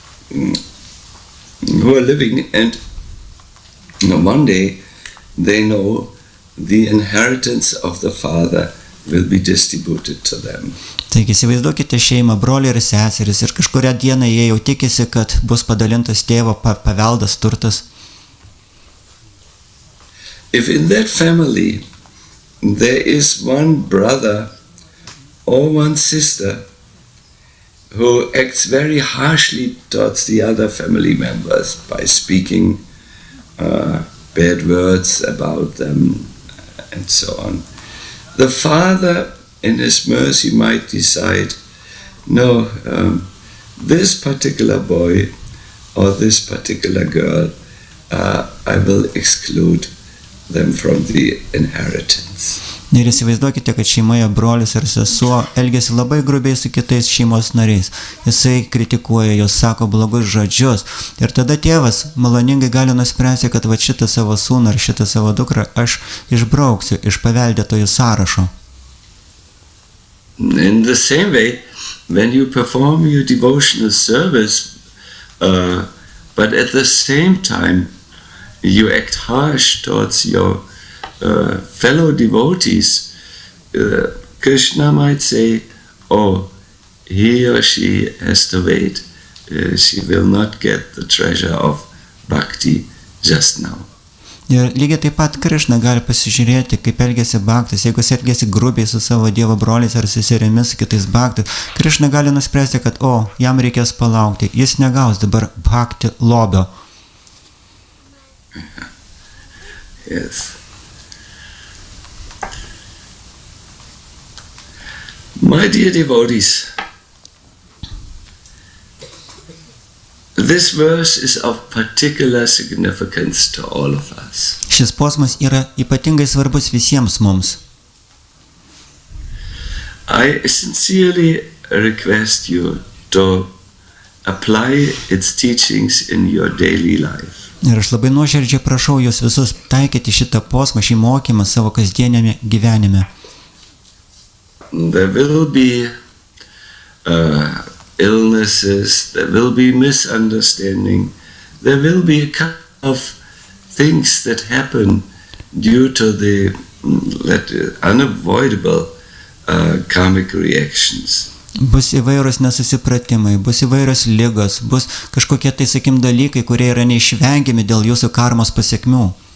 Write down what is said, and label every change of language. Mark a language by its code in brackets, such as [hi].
[en] who are living, and one day they know the inheritance of the father will be distributed to them. [lt] Taigi įsivaizduokite šeimą, broliai ir seserys, ir kažkurią dieną jie jau tikisi, kad bus padalintas tėvo paveldas, turtas. [en] If in that family there is one brother or one sister who acts very harshly towards the other family members by speaking bad words about them and so on, the father in his mercy might decide, no, this particular boy or this particular girl, I will exclude them from the inheritance. [lt] Ir įsivaizduokite, kad šeimoje brolis ir sesuo elgiasi labai grubiai su kitais šeimos nariais. Jisai kritikuoja, jos sako blogus žodžius. Ir tada tėvas maloningai gali nuspręsti, kad va šitą savo sūnų ar šitą savo dukrą aš išbrauksiu iš paveldėtojų sąrašo. [en] In the same way, when you perform your devotional service, but at the same time you act harsh towards your fellow devotees, Krishna might say, oh, he or she has to wait. She will not get the treasure of bhakti just now. [lt] Ir lygiai taip pat Krišna gali pasižiūrėti, kaip elgėsi bhaktas. Jeigu jis elgėsi grubiai su savo dievo broliais ar seserimis, su kitais bhaktais, Krišna gali nuspręsti, kad jam reikės palaukti. Jis negaus dabar bhakti lobio. [en] Yes. My dear devotees, this verse is of particular significance to all of us. [lt] Šis posmas yra ypatingai svarbus visiems mums. [en] I sincerely request you to apply its teachings in your daily life. [lt] Ir aš labai nuoširdžiai prašau jūs visus taikyti šitą posmą, šį mokymą savo kasdienėme gyvenime. [en] There will be illnesses, there will be misunderstanding, there will be a kind of things that happen due to the unavoidable karmic reactions. [lt] Bus įvairūs nesusipratimai, bus įvairios ligos, bus kažkokie tai, sakim, dalykai, kurie yra neišvengiami dėl jūsų karmos pasiekmių.